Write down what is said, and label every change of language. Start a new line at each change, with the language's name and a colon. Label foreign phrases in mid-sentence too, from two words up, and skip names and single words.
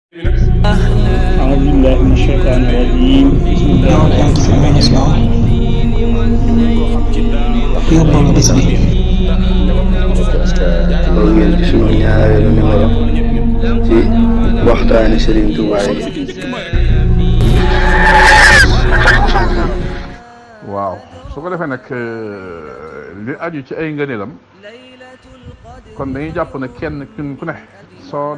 Arabic: أعوذ بالله من الشيطان الرجيم بسم الله الرحمن
French: parce que
Wolof: loolu ngeen di sunu ñaareelu numéro ci waxtaani Serigne Touba yi. waaw su ko defee nag li aju ci ay ngëneelam kon dañuy jàpp ne kenn ku ne soo